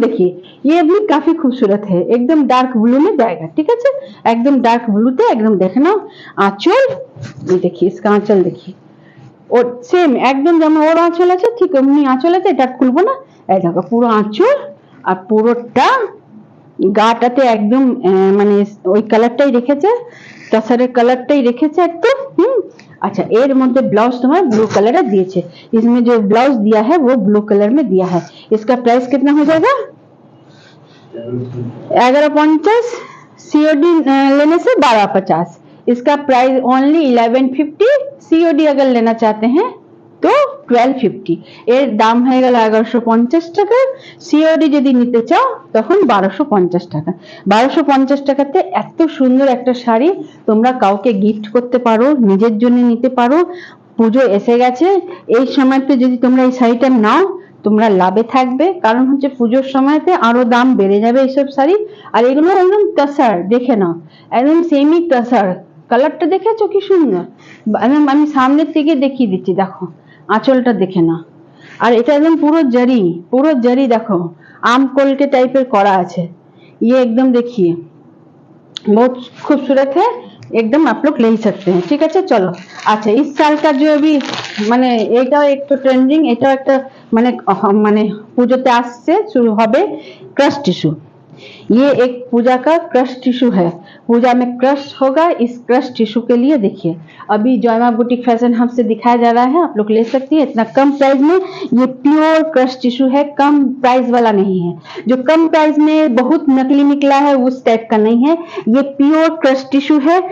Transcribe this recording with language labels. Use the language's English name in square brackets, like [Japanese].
[Hindi] देखिए ये भी काफी खूबसूरत है, एकदम डार्क ब्लू में जाएगा, ठीक है, एकदम डार्क ब्लू তে [Bangla] একদম দেখে নাও। আঁচল [Hindi] ये देखिए, इसका आंचल देखिए, और सेम एकदम [Bangla] যেমন ওর আঁচল আছে ঠিক এমনি আঁচল আছে, এটা খুলবো না, এই দেখো পুরো আঁচল, আর পুরোটা গাটাতে একদম মানে ওই কালারটাই রেখেছে, তসরের কালারটাই রেখেছে একদম। [Hindi] अच्छा, एर मध्य ब्लाउज तुम्हारा ब्लू कलर दिए, इसमें जो ब्लाउज दिया है वो ब्लू कलर में दिया है। इसका प्राइस कितना हो जाएगा? 1150, सीओडी लेने से 1250। इसका प्राइस ओनली 1150, सीओडी अगर लेना चाहते हैं तो 1250। [Bangla] এর দাম হয়ে গেল 1150 টাকা, সিওডি যদি নিতে চাও তখন 1250 টাকা। 1250 টাকাতে এত সুন্দর একটা শাড়ি তোমরা কাউকে গিফট করতে পারো, নিজের জন্য নিতে পারো। পুজো এসে গেছে, এই সময়তে যদি তোমরা এই শাড়িটা নাও তোমরা লাভে থাকবে, কারণ হচ্ছে পুজোর সময়তে আরো দাম বেড়ে যাবে এইসব শাড়ি। আর এগুলো একদম তসর, দেখে নাও একদম সেমি তসর, কালারটা দেখেছো কি সুন্দর, আমি সামনের থেকে দেখিয়ে দিচ্ছি, দেখো আঁচলটা দেখে না। আর এটা একদম পুরো জরি, পুরো জরি দেখো [Hindi] आम कोल के टाइप करा আছে, ये एकदम देखिए बहुत खूबसूरत है, एकदम आप लोग ले ही सकते हैं, ठीक है। चलो अच्छा, इस साल का जो अभी माने [Bangla] এটা একটু ট্রেন্ডিং, এটা একটা মানে পুজোতে আসছে, শুরু হবে ক্রাশ টিস্যু। [Hindi] ये एक पूजा का क्रश टिश्यू है, पूजा में क्रश होगा। इस क्रश टिश्यू के लिए देखिए अभी जयमा बुटीक फैशन हब से दिखाया जा रहा है, आप लोग ले सकती है इतना कम प्राइस में। ये प्योर क्रश टिश्यू है, कम प्राइस वाला नहीं है, जो कम प्राइस में बहुत नकली निकला है उस टाइप का नहीं है, ये प्योर क्रश टिश्यू है।